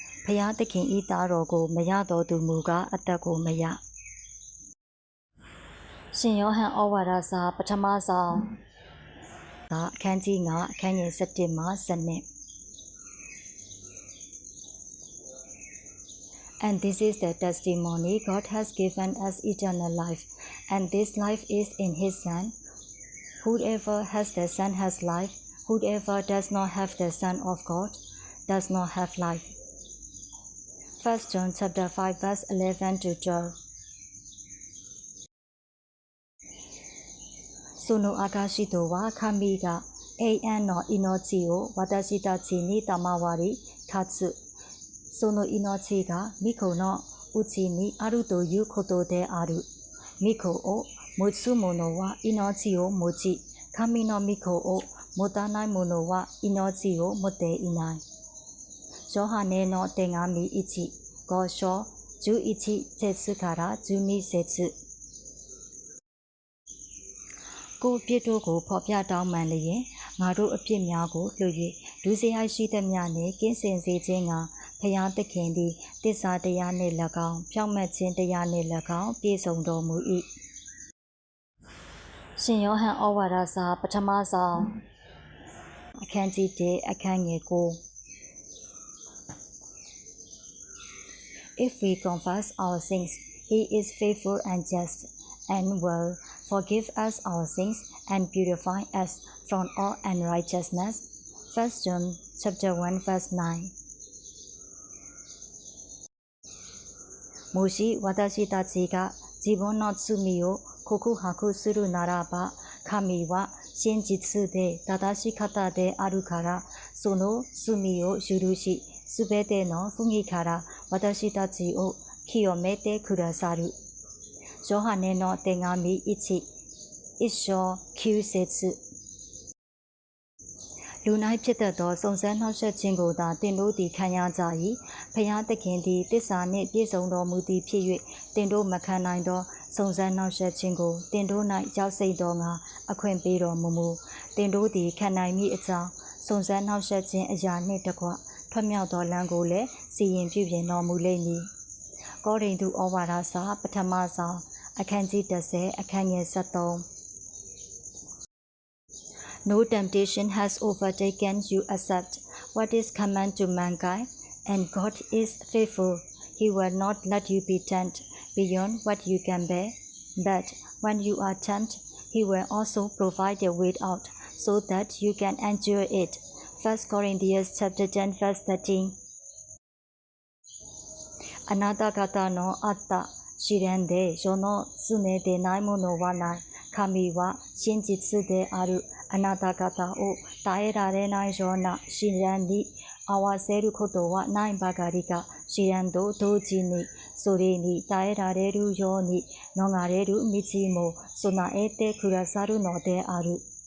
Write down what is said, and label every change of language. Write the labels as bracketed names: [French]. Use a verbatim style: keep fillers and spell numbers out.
[Burmese] ဖျားသခင်ဤသားတော်ကိုမရသောသူမူကားအသက်ကိုမရရှင်ယောဟန်ဩဝါဒစာပထမဆုံးသာအခန်းကြီး၅အခန်းငယ်၁၁မှ၁၂ [English] And this is the testimony God has given us eternal life, and this life is in His Son. Whoever has the Son has life. Whoever does not have the Son of God does not have life. First John chapter five verse eleven to twelve. [Japanese] その証とは神が永遠の命を私たちに賜り、かつその命が御子のうちにあるということである。御子を持つ者は命を持ち、神の御子を持たない者は命を持っていない。ヨハネの手紙いち、ご章じゅういち節からじゅうに節。 [Burmese] ကိုအပြစ်တို့ကိုဖော်ပြတောင်းပန်လျင်ငါတို့အပြစ်များကိုလွတ်၍ဒုစရိုက်ရှိသမျှနှင့်ကင်းစင်စေခြင်းကဘုရားသခင်သည်သစ္စာတရားနှင့်၎င်းဖြောင့်မတ်ခြင်းတရားနှင့်၎င်းပြည့်စုံတော်မူ ၏ရှင်ယောဟန်ဩဝါဒစာပထမဆုံးအခန်းကြီးတစ်အခန်းငယ်ကို [English] If we confess our sins he is faithful and just and will forgive us our sins and purify us from all unrighteousness. First John chapter one verse nine. [Japanese] もし私たちが自分の罪を告白するならば、神は真実で正し方であるから、その罪を許し、すべての罪から私たちを清めてくださる。ヨハネの手紙いち、いち章きゅう節 [Burmese] လူ၌ဖြစ်တတ်သောစုံစမ်းနှောက်ယှက်ခြင်းကိုသာသင်တို့သည်ခံရကြ၏ဖျားသခင်သည်သစ္စာနှင့်ပြည့်စုံတော်မူသည်ဖြစ်၍သင်တို့မခံနိုင်သောစုံစမ်းနှောက်ယှက်ခြင်းကိုသင်တို့၌ရောက်စေသောငါအခွင့်ပေးတော်မူမူ သင်တို့သည်ခံနိုင်မည်အကြောင်းစုံစမ်းနှောက်ယှက်ခြင်းအရာနှင့်တကွထွက်မြောက်သောလမ်းကိုလည်းစီရင်ပြုပြင်တော်မူလိမ့်မည်ကောရိန္သုဩဝါဒစာပထမဆုံးအခန်းကြီးတစ်အခန်းငယ်73 [English] No temptation has overtaken you except what is common to mankind, and God is faithful. He will not let you be tempted beyond what you can bear, but when you are tempted, He will also provide a way out so that you can endure it. First Corinthians chapter ten verse thirteen. [Japanese] あなた方のあった試練で世の常でないものはない。神は真実である。あなた方を耐えられないような試練に合わせることはないばかりか、試練と同時にそれに耐えられるように逃れる道も備えてくださるのである。